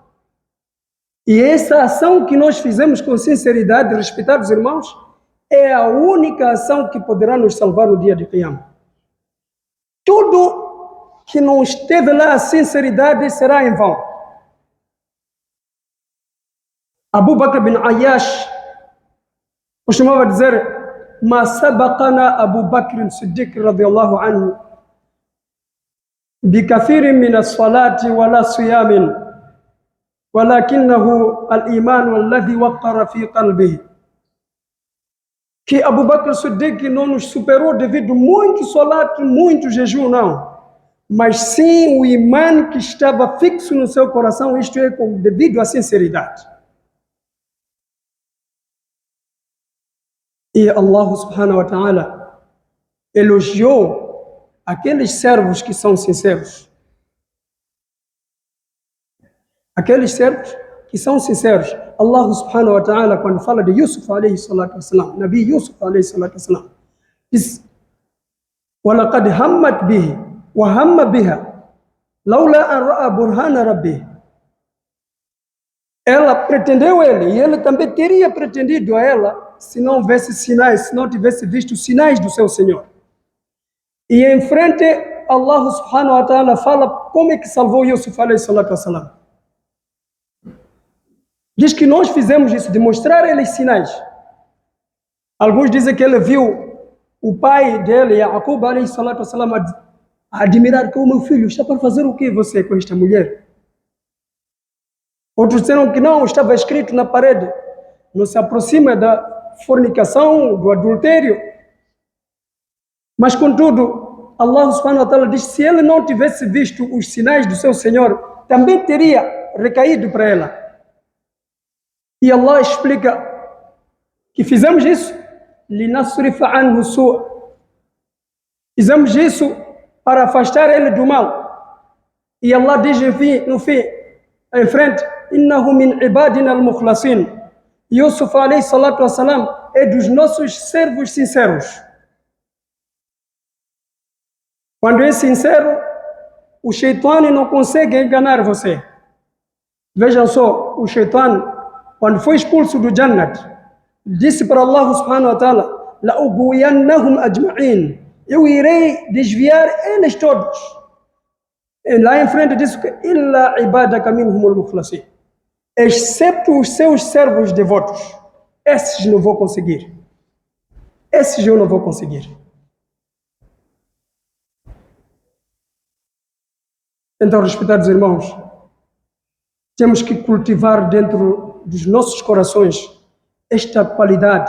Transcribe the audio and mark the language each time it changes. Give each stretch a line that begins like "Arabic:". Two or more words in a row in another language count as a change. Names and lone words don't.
Portuguese: E essa ação que nós fizemos com sinceridade, respeitar os irmãos, é a única ação que poderá nos salvar no dia de Qiyamah. Tudo que não esteve lá a sinceridade será em vão. Abu Bakr bin Ayyash costumava dizer:
Arabic: ما سبقنا أبو بكر الصديق رضي الله عنه بكثير من الصلاة ولا صيام ولكنه الإيمان الذي وقر في قلبه.
Portuguese: Que Abu Bakr Siddiq não nos superou devido muito salat, muito jejum, não. Mas sim o imã que estava fixo no seu coração, isto é, devido à sinceridade. E
Arabic: الله سبحانه وتعالى
Portuguese: elogiou aqueles servos que são sinceros. Aqueles servos que são sinceros.
Arabic: الله سبحانه وتعالى,
Portuguese: quando fala de Yusuf
Arabic: عليه الصلاة والسلام,
Portuguese: Nabi Yusuf
Arabic: عليه الصلاة والسلام,
Portuguese: diz:
Arabic: وَلَقَدْ هَمَّتْ بِهِ وَهَمَّ بِهَا لَوْلَا أَنْ رَأَى بُرْهَانَ رَبِّهِ.
Portuguese: Ela pretendeu ele, e ele também teria pretendido a ela, se não houvesse sinais, se não tivesse visto os sinais do seu Senhor. E em frente,
Arabic: الله سبحانه وتعالى
Portuguese: fala como é que salvou Yusuf
Arabic: عليه الصلاة والسلام.
Portuguese: Diz que nós fizemos isso, de mostrar eles sinais. Alguns dizem que ele viu o pai dele,
Arabic: يعقوب عليه الصلاة والسلام,
Portuguese: a admirar que o meu filho está para fazer o que você com esta mulher? Outros disseram que não, estava escrito na parede, não se aproxima da fornicação, do adultério. Mas contudo,
Arabic: الله سبحانه وتعالى
Portuguese: diz que se ele não tivesse visto os sinais do seu Senhor, também teria recaído para ela. E Allah explica que fizemos isso,
Arabic: لِنَصْرِفَ عَنْهُ السُّوءَ.
Portuguese: Fizemos isso para afastar ele do mal. E Allah diz no fim, em frente,
Arabic: إِنَّهُ مِنْ عِبَادِنَا الْمُخْلَصِينَ.
Portuguese: Yusuf
Arabic: عليه الصلاة والسلام
Portuguese: é dos nossos servos sinceros. Quando é sincero, o Shaitã não consegue enganar você. Vejam só, o Shaitã, quando foi expulso do Jannat, disse para
Arabic: الله سبحانه وتعالى: لَأُغْوِيَنَّهُمْ أَجْمَعِينَ.
Portuguese: Eu irei desviar eles todos. E lá em frente disse que
Arabic: إِلَّا عِبَادَكَ مِنْهُمُ الْمُخْلَصِينَ.
Portuguese: Excepto os seus servos devotos. Esses não vou conseguir. Esses eu não vou conseguir. Então, respeitados irmãos, temos que cultivar dentro dos nossos corações esta qualidade.